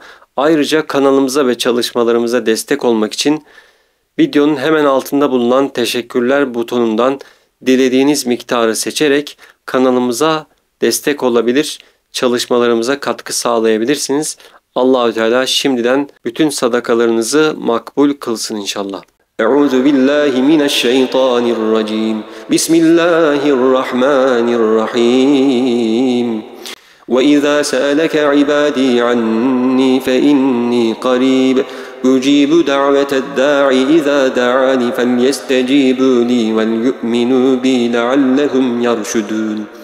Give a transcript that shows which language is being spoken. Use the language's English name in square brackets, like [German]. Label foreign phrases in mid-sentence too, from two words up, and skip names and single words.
[Turkish] Ayrıca kanalımıza ve çalışmalarımıza destek olmak için videonun hemen altında bulunan teşekkürler butonundan dilediğiniz miktarı seçerek kanalımıza destek olabilir, çalışmalarımıza katkı sağlayabilirsiniz. Allahü Teala şimdiden bütün sadakalarınızı makbul kılsın inşallah. [Arabic] أعوذ بالله من الشيطان الرجيم. بسم الله الرحمن الرحيم. وَإِذَا سَأَلَكَ عِبَادِي عَنِّي فَإِنِّي قَرِيبٌ أُجِيبُ دَعْوَةَ الدَّاعِ إِذَا دَعَانِ فَلْيَسْتَجِيبُوا لِي وَلْيُؤْمِنُوا بِي لَعَلَّهُمْ يَرْشُدُونَ